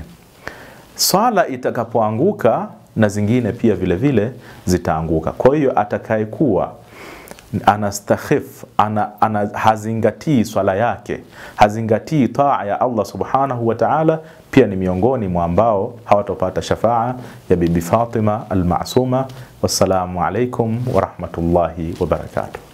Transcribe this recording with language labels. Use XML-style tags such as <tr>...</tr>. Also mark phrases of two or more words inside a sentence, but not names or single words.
<sw>Swala itakapoanguka, na zingine pia vile vile zitaanguka. Kwa hiyo atakayekuwa anastakhif, hazingatii swala yake, hazingatii taa ya Allah</sw> <ar>سبحانه وتعالى,</ar> <sw>pia ni miongoni mwa ambao hawatopata shafaa ya bibi Fatima al-Ma'suma.</sw> <ar>والسلام عليكم ورحمة الله وبركاته.</ar>